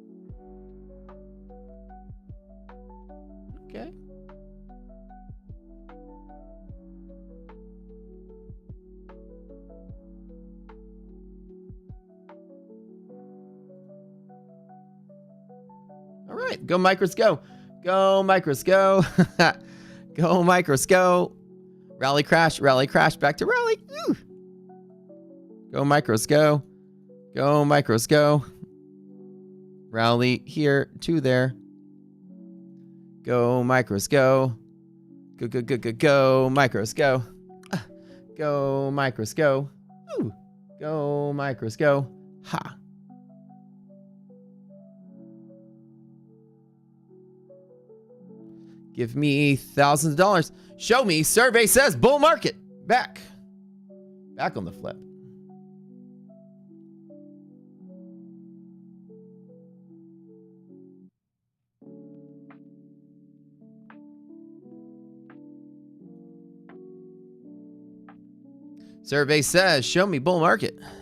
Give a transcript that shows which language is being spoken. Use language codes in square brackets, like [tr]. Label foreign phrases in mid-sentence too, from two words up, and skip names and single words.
[en] Okay. All right. Go micros, go. Go micros, go. Go micros, go. Rally crash, back to rally. Woo. Go micros, go. Go micros, go. Rally here to there. Go micros, go. Go, go, go, go, go. Micros, go. Go micros, go. Woo. Go micros, go. Ha. Give me thousands of dollars. Show me. Survey says bull market. Back on the flip. Survey says, show me bull market.